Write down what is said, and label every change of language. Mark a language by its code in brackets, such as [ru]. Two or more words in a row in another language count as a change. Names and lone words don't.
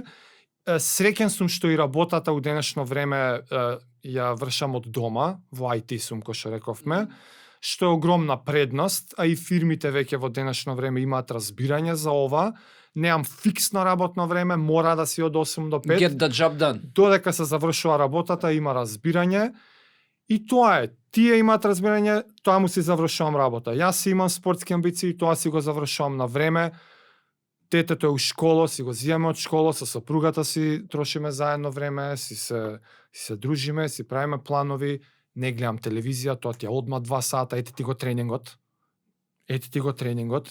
[mk] Среќен сум што и работата у денешно време ја вршам од дома, во IT сум, кој што рековме, што е огромна предност, а и фирмите веќе во денешно време имаат разбирање за ова. Неам фиксно работно време, мора да си од 8 до 5. [en] Get the job done. [mk] Додека се завршува работата, има разбирање. И тоа е. Тие имаат разбирање, тоа му си завршувам работа. Јас си имам спортски амбиции, тоа си го завршувам на време. Детето е у школа, си го зијаме од школа, со сопругата си трошиме заедно време, си се дружиме, си правиме планови, не гледам телевизија, тоа ти е одма 2 сата, ете ти го тренингот.